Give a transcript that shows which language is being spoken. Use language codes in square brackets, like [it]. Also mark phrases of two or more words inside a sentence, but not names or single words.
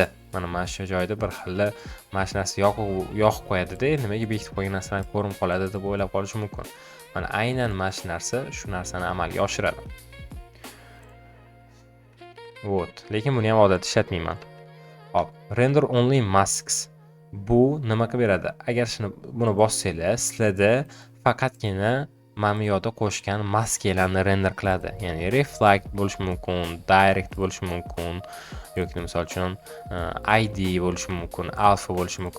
[uz] Mana shu joyda bir xil mashinasi yoqib qo'yadi-da, nimaga bekitib qo'ygan narsalarni ko'rib qoladi deb o'ylab qolish mumkin. Mana aynan mana shu narsa shu narsani amalga oshiradi. Vot, lekin buni ham odatda ishlatmayman. Hop, [en] render only masks. [uz] Bu nima qilib beradi? Agar buni bossanglar, sizlarda faqatgina mamiyoda qo'shgan maskalarni render qiladi. Ya'ni reflect bo'lishi mumkin, direct bo'lishi mumkin, yoki misol uchun ID bo'lishi mumkin, alpha bo'lishi mumkin.